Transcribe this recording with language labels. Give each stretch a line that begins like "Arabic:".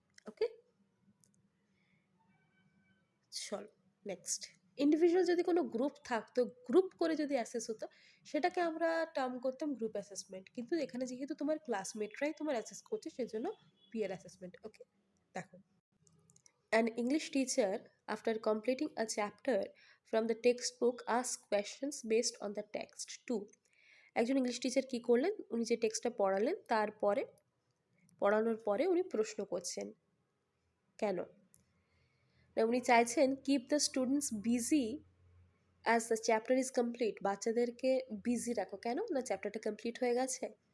Bangla: ওকে, চল next. Individual যদি কোনো গ্রুপ থাকতো, গ্রুপ করে যদি অ্যাসেস হতো, সেটাকে আমরা টার্ম করতাম গ্রুপ অ্যাসেসমেন্ট, কিন্তু এখানে যেহেতু তোমার ক্লাসমেটরাই তোমার অ্যাসেস করছে, সেজন্য পিয়ার অ্যাসেসমেন্ট। ওকে, দেখো,
English: an English teacher after completing a chapter from the textbook asks questions based on the text too.
Bangla: একজন ইংলিশ টিচার কি করলেন, উনি যে টেক্সটটা পড়ালেন তারপরে পড়ানোর পরে উনি প্রশ্ন করছেন, কেন? না, উনি চাইছেন
English: keep the students busy as the chapter is complete,
Bangla: বাচ্চাদেরকে বিজি রাখো। কেন? না, চ্যাপ্টারটা কমপ্লিট হয়ে গেছে।